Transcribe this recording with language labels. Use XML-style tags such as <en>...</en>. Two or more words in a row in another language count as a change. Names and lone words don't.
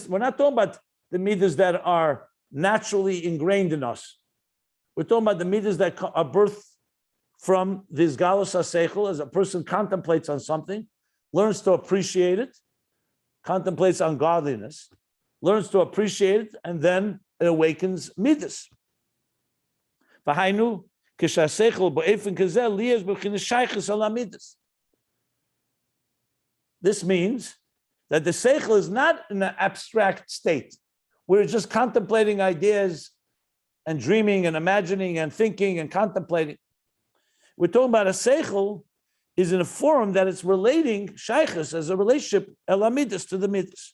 <en>We're not talking about the midas that are naturally ingrained in us. We're talking about the midas that are birthed from this</en> <he>גילוי השכל,</he> <en>as a person contemplates on something, learns to appreciate it, contemplates on godliness, learns to appreciate it, and then it awakens midas.</en> <he>והיינו כשהשכל באופן כזה ליעס בבחינת שייכות אל מדות.</he> <en>This means that the seichel is not in an abstract state. We're just contemplating ideas and dreaming and imagining and thinking and contemplating. We're talking about a seichel is in a form that it's relating shaychus as a relationship</en> <he>אל מדות</he> <en>to the midas.</en>